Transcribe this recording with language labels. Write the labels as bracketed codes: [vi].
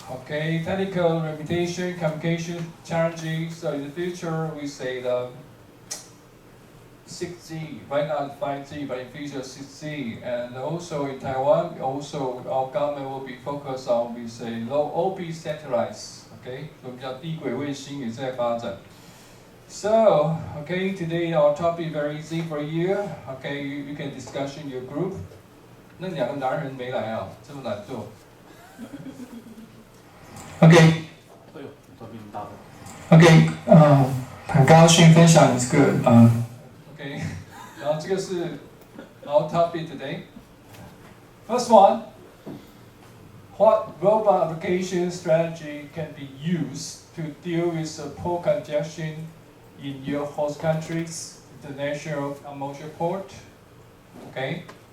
[en] Okay, technical limitation, communication challenging. So in the future, we say the 6G, right now it's 5G, but in future 6G. And also in Taiwan, our government will be focused on, we say, low orbit satellites. Okay, so [zh] 比较低轨卫星也在发展。 [en] So, okay, today our topic very easy for you. Okay, you can discuss in your group. [zh] 那两个男人没来啊，这么懒惰。 OK。哎呦，这边大的。 OK，很高兴分享这个OK， 然后这个是 [en] our topic today. First one, what robot application strategy can be used to deal with the port congestion in your host country's international commercial port? Okay.